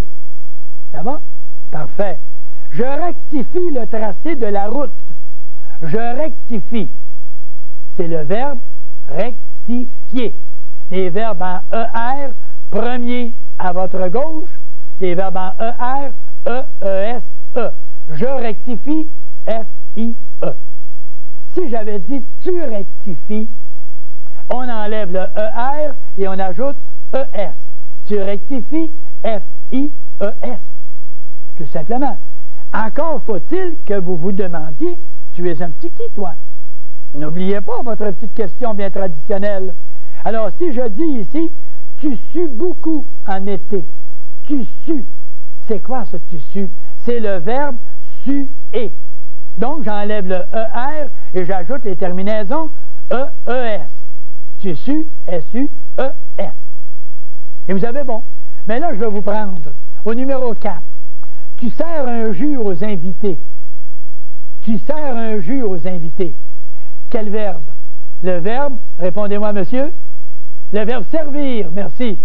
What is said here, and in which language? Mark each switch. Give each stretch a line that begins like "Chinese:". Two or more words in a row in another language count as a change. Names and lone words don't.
French: Ça va? Parfait. Je rectifie le tracé de la route. Je rectifie. C'est le verbe rectifier. Les verbes en ER, premier à votre gauche. Les verbes en ER, E-E-S-E. Je rectifie, F-I-E. Si j'avais dit tu rectifies, on enlève le ER et on ajoute ES. Tu rectifies, F-I-E-S. Tout simplement. Encore faut-il que vous vous demandiez, tu es un petit qui, toi? N'oubliez pas votre petite question bien traditionnelle. Alors, si je dis ici, tu sues beaucoup en été. Tu sues. C'est quoi ce tu sues? C'est le verbe suer. Donc, j'enlève le ER et j'ajoute les terminaisons E-E-S. Tu sues, S-U-E-S. Et vous avez bon. Mais là, je vais vous prendre au numéro 4. Tu sers un jus aux invités. Tu sers un jus aux invités. Quel verbe? Le verbe, répondez-moi, monsieur. Le verbe servir, merci.